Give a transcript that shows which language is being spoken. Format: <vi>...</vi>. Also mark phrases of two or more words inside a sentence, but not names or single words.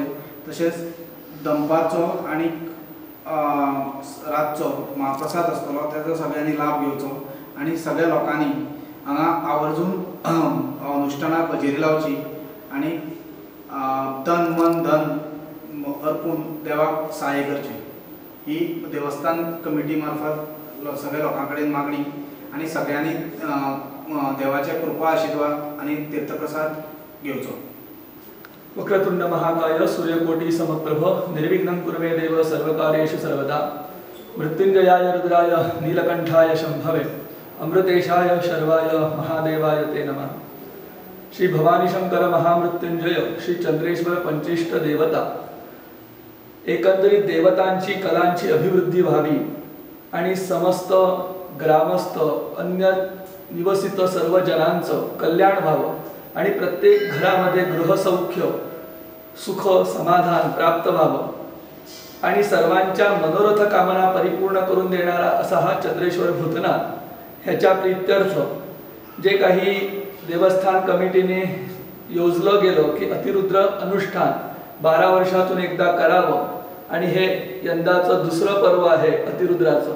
<kok>तशेंच दनपारचो आनी रातचो महाप्रसाद आसतलो तेजो सगळ्यांनी लाभ घेवचो आनी सगळ्या लोकांनी हांगा आवर्जून अनुष्ठानाक हजेरी लावची आनी तन मन धन अर्पून देवाक सहाय्य करचें ही देवस्थान कमिटी मार्फत सगळ्या लोकां कडेन मागणी आनी सगळ्यांनी देवाचे कृपा आशीर्वाद आनी तीर्थप्रसाद घेवचो।</kok> <sa>वक्रतुंड महाकाय सूर्यकोटि समप्रभ निर्विघ्नं कुरु मे देव सर्वकार्येषु सर्वदा। मृत्युंजयाय रुद्राय नीलकंठाय शंभवे अमृतेशाय शर्वाय महादेवाय ते नमः।</sa> <mr>श्री भवानी शंकर महामृत्युंजय श्री चंद्रेश्वर पंचिष्ट देवता एकंदरीत देवतांची कलांची अभिवृद्धी व्हावी आणि समस्त ग्रामस्थ अन्य निवसित सर्व जनांचं कल्याण व्हावं आणि प्रत्येक घरामध्ये गृहसौख्य सुख समाधान प्राप्त व्हावं आणि सर्वांच्या मनोरथ कामना परिपूर्ण करून देणारा असा हा चंद्रेश्वर भूतनाथ ह्याच्या प्रीत्यर्थ जे काही देवस्थान कमिटीने योजलं गेलं की अतिरुद्र अनुष्ठान 12 वर्षातून एकदा करावं आणि हे यंदाचं दुसरं पर्व आहे अतिरुद्राचं।</mr>